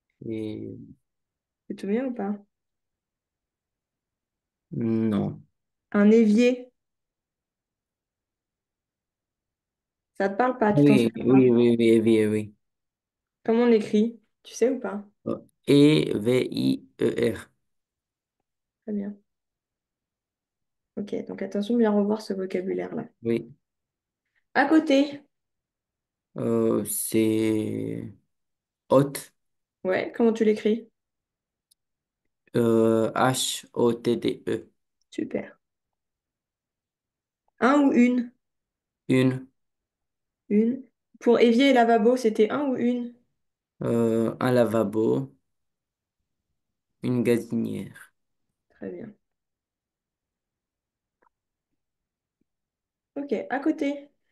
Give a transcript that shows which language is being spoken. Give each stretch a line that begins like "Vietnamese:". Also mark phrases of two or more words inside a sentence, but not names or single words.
French: Et Tu te souviens ou pas? non. Un évier, ça te parle pas, tu t'en Oui, souviens pas? oui, oui, oui, oui, oui. Comment on l'écrit? Tu sais ou pas? E-V-I-E-R. Très bien. Ok, donc attention, bien revoir ce vocabulaire-là. Oui. À côté, C'est hôte. ouais, comment tu l'écris? H-O-T-T-E. Super. Un ou une? Une. Une. Pour évier et lavabo, c'était un ou une? Un lavabo. Une gazinière. Très bien. Ok, à côté.